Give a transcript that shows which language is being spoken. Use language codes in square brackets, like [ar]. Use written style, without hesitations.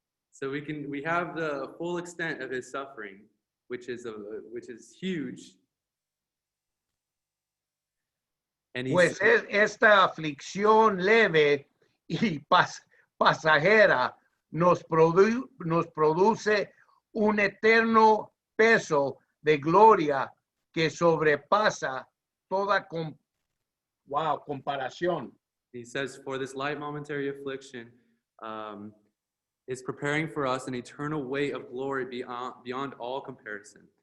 [en] So we have the full extent of his suffering, which is huge. And [es] Pues esta aflicción leve y pasajera nos produce un eterno peso de gloria que sobrepasa toda comparación. [en] he says, for this light momentary affliction is preparing for us an eternal weight of glory beyond all comparison.